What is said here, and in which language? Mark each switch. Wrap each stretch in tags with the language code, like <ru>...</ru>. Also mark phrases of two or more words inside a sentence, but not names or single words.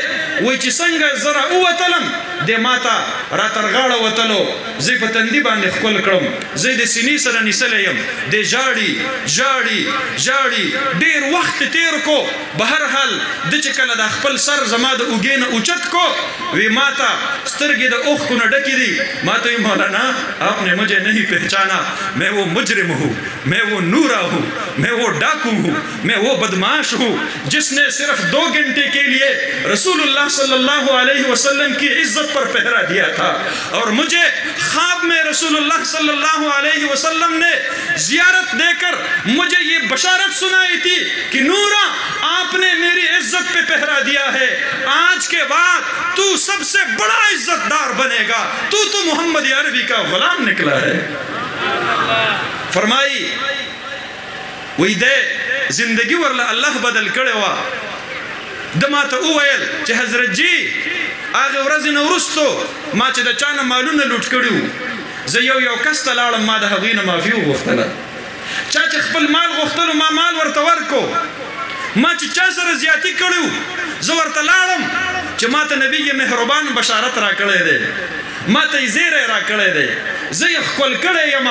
<ps>وایي چې څنګه زه راووتلم دی ما ته را تر غاړه وتلو، زه یې په تندي باندې ښکل کړم، زه یې د سینې سره نیسلی یم. دی ژاړي ژاړي ژاړي، ډېر وخت تېر کو. بهرحال ده چې کله دا خپل سر زما د اوږې نه اوچت کو وی ما ته سترګې د اوښکو نه ډکې دي. ما ته وی</ps> <ur>مولانا آپ نے مجھے نہیں پہچانا، میں وہ مجرم ہوں، میں وہ نورا ہوں، میں وہ ڈاکو ہوں، میں وہ بدماش ہوں جس نے صرف 2 گھنٹے کے لیے رسول اللہ</ur> <ar>صلی اللہ علیہ وسلم</ar> <ur>کی عزت پر پہرا دیا تھا. اور مجھے خواب میں رسول اللہ</ur> <ar>صلی اللہ علیہ وسلم</ar> <ur>نے زیارت دے کر مجھے یہ بشارت سنائی تھی کہ نورا آپ نے میری عزت پہ پہرا دیا ہے، آج کے بعد تو سب سے بڑا عزت دار بنے گا، تو محمد عربی کا غلام نکلا ہے.</ur> <ps>فرمائی وی دے زندگی ورله الله بدل کړی وه. ده ما ته وویل چې حضرت جی هغې ورځې نه وروستو ما چې د چا نه مالونه لوټ کړي وو، زه یو کس ته لاړم، ما د هغوی نه معافي وغوښتله. چا چې خپل مال غوښتلو ما مال ورته ورکو. ما چې چا سره زیاتي کړي وو زه ورته لاړم چې ما ته نبي مهربان بشارت را کړی دی، ما ته یې زیری را کړی دی، زه یې ښکل کړی یم.</ps>